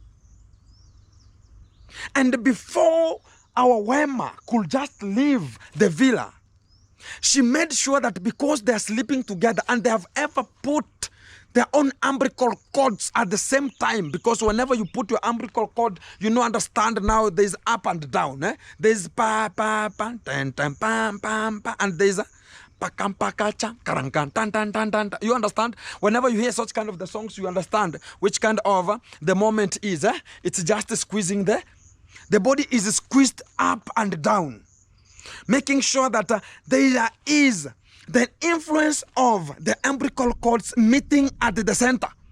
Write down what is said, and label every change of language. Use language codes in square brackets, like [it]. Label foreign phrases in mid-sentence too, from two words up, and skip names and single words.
[en] And before our Wema could just leave the villa, she made sure that because they are sleeping together and they have ever put their own umbilical cords at the same time, because whenever you put your umbilical cord, you know, understand now there's up and down. There's pa pa pa tan tan pam pam pa, and there's a pakam pakacha karankan tan tan tan tan. You understand? Whenever you hear such kind of the songs, you understand which kind of the moment is. It's just squeezing the body is squeezed up and down, making sure that there is the influence of the umbilical cords meeting at the center.